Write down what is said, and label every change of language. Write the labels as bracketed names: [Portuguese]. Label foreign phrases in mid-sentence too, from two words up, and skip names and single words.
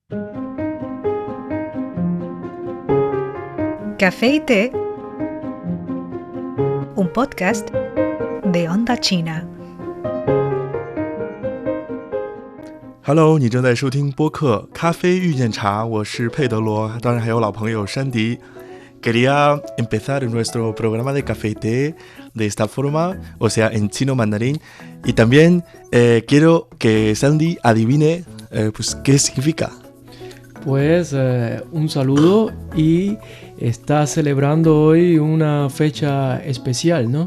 [Spanish] Café y té, un podcast de Onda China。 [Chinese] Hello， 你正在收听播客《咖啡遇见茶》，我是佩德罗，当然还有老朋友山迪。 [Spanish] Quería empezar nuestro programa de café y té de esta forma, o sea, en chino mandarín. Y también quiero que Sandy adivine pues, qué significa. Pues un saludo y está celebrando hoy una fecha especial, ¿no?